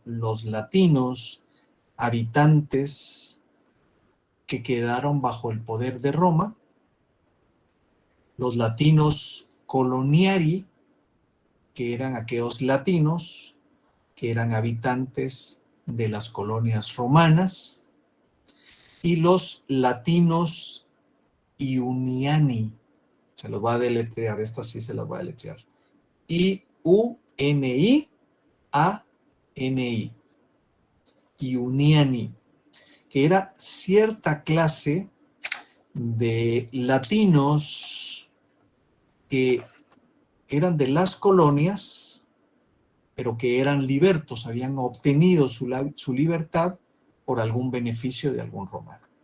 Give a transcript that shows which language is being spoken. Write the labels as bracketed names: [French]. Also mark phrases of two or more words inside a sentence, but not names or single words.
[Spanish] los latinos habitantes que quedaron bajo el poder de Roma, los latinos coloniari, que eran aquellos latinos que eran habitantes de las colonias romanas, y los latinos iuniani. Se los va a deletrear, esta sí se las voy a deletrear. I-U-N-I-A-N-I. Iuniani, que era cierta clase de latinos que eran de las colonias, pero que eran libertos, habían obtenido su libertad por algún beneficio de algún romano.